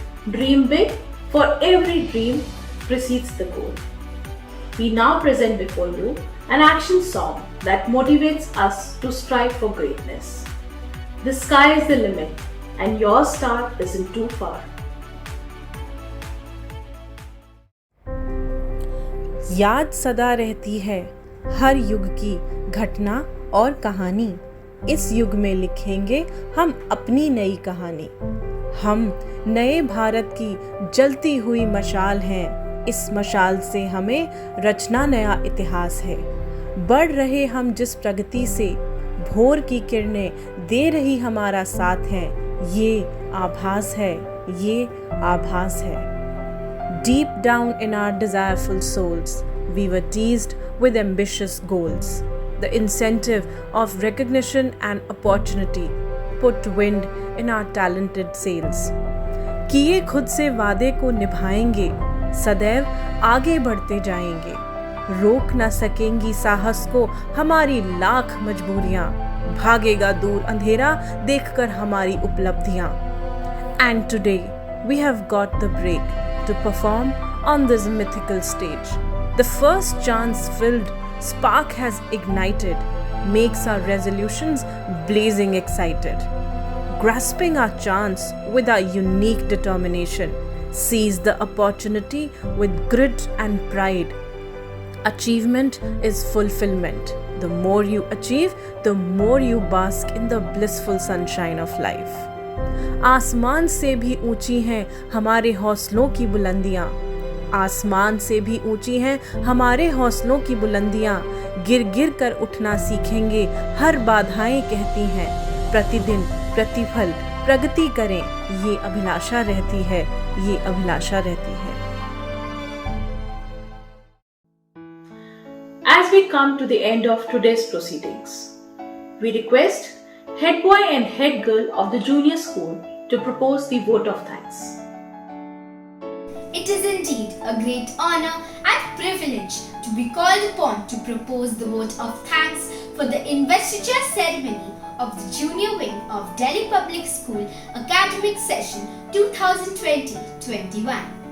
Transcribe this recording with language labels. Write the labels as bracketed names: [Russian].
[English] Dream big, for every dream precedes the goal. We now present before you an action song that motivates us to strive for greatness. The sky is the limit and your star isn't too far. [Hindi] याद सदा रहती है हर युग की घटना और कहानी। इस युग में लिखेंगे हम अपनी नई कहानी। हम नए भारत की जलती हुई मशाल हैं। इस मशाल से हमें रचना नया इतिहास है। बढ़ रहे हम जिस प्रगति से, भोर की किरणें दे रही हमारा साथ है। ये आभास है, ये आभास है। [English] Deep down in our desireful souls, we were teased with ambitious goals. The incentive of recognition and opportunity put wind in our talented sails. [Hindi] किए खुद से वादे को निभाएंगे, सदैव आगे बढ़ते जाएंगे। रोक न सकेंगी साहस को हमारी लाख मजबूरियां, भागेगा दूर अंधेरा देखकर हमारी उपलब्धियां। [English] And today we have got the break to perform on this mythical stage. The first chance-filled spark has ignited, makes our resolutions blazing excited. Grasping our chance with our unique determination, seize the opportunity with grit and pride. Achievement is fulfillment. The more you achieve, the more you bask in the blissful sunshine of life. [Hindi] आसमान से भी ऊंची हैं हमारे हौसलों की बुलंदियां, आसमान से भी ऊंची हैं हमारे हौसलों की बुलंदियां। गिर गिर कर उठना सीखेंगे, हर बाधाएं कहती हैं, प्रतिदिन प्रतिफल प्रगति करें, ये अभिलाषा रहती है, ये अभिलाषा रहती है। [English] As we come to the end of today's proceedings, we request head boy and head girl of the junior school to propose the vote of thanks. It is indeed a great honor and privilege to be called upon to propose the vote of thanks for the investiture ceremony of the junior wing of Delhi Public School academic session 2020-21.